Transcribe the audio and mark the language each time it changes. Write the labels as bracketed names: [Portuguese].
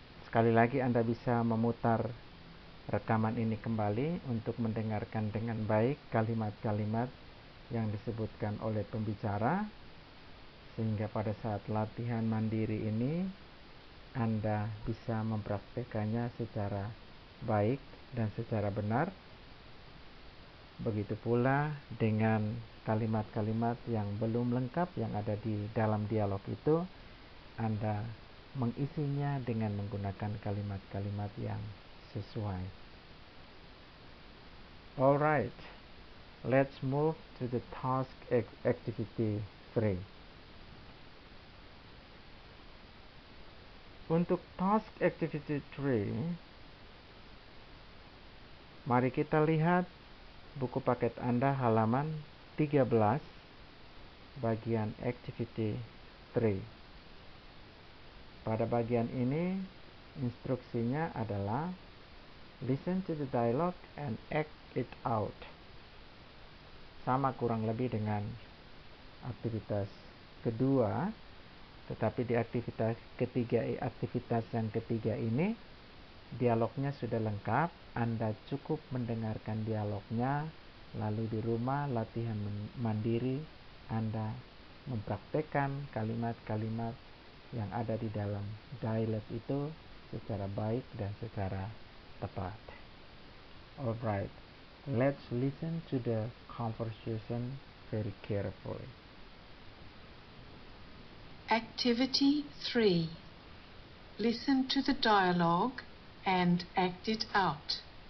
[Indonesian] Sekali lagi Anda bisa memutar rekaman ini kembali untuk mendengarkan dengan baik kalimat-kalimat yang disebutkan oleh pembicara, sehingga pada saat latihan mandiri ini Anda bisa mempraktekannya secara baik dan secara benar. Begitu pula dengan kalimat-kalimat yang belum lengkap yang ada di dalam dialog itu, Anda mengisinya dengan menggunakan kalimat-kalimat yang sesuai. [English] Alright, let's move to the task activity 3. [Indonesian] Untuk task activity 3, mari kita lihat buku paket Anda halaman 13 bagian activity 3. Pada bagian ini, instruksinya adalah [English] listen to the dialogue and act it out. [Indonesian] Sama kurang lebih dengan aktivitas kedua, tetapi di aktivitas yang ketiga ini, dialognya sudah lengkap. Anda cukup mendengarkan dialognya, lalu di rumah latihan mandiri, Anda mempraktekkan kalimat-kalimat yang ada di dalam dialog itu secara baik dan secara tepat. [English] Alright, let's listen to the conversation very carefully. Activity 3. Listen to the dialogue and act it out.